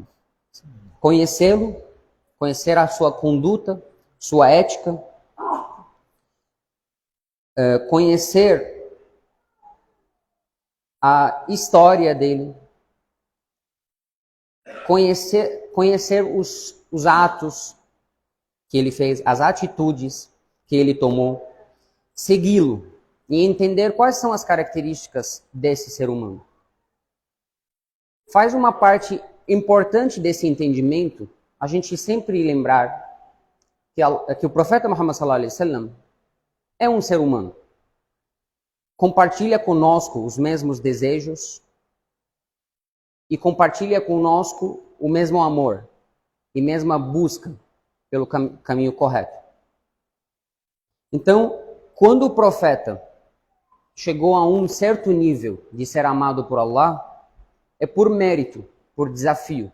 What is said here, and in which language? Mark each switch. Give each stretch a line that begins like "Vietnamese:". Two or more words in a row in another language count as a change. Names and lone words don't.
Portuguese: Conhecê-lo, conhecer a sua conduta, sua ética, conhecer a história dele, conhecer os atos que ele fez, as atitudes que ele tomou, segui-lo e entender quais são as características desse ser humano. Faz uma parte importante desse entendimento a gente sempre lembrar que o profeta Muhammad
Arabic: صلى الله عليه وسلم
Portuguese: é um ser humano. Compartilha conosco os mesmos desejos e compartilha conosco o mesmo amor e mesma busca pelo caminho correto. Então, quando o profeta chegou a um certo nível de ser amado por Allah, é por mérito, por desafio.